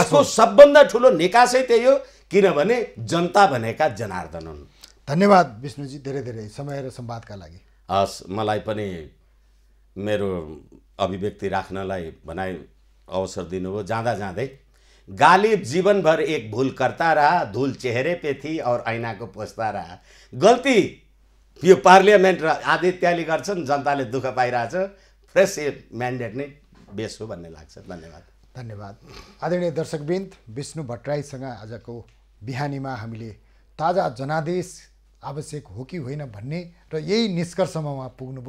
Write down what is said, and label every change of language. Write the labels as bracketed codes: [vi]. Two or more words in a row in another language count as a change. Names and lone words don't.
[ne] यसको सबभन्दा ठुलो निकासै त्यही हो, किनभने जनता भनेका जनार्दन हुन्। धन्यवाद विष्णुजी, धेरै धेरै समय र संवादका लागि। हस्, मलाई पनि मेरो अभिव्यक्ति राख्नलाई भनाइ अवसर दिनुभयो। जाँदा जाँदै [hi] गालिब जीवनभर एक भूल करता रहा, धूल चेहरे पे थी और ऐना को पोछता रहा। [ne] गल्ती यो पार्लियामेन्ट र आदित्यले गर्छन्, जनताले दुःख पाइरहेछ, [en] fresh mandate [ne] नै बेस हो भन्ने लाग्छ। धन्यवाद। धन्यवाद। आदरणीय दर्शकवृन्द, विष्णु भट्टराईसँग आजको बिहानीमा हामीले ताजा जनादेश आवश्यक हो कि होइन भन्ने र यही निष्कर्षमा उहाँ पुग्नुभयो।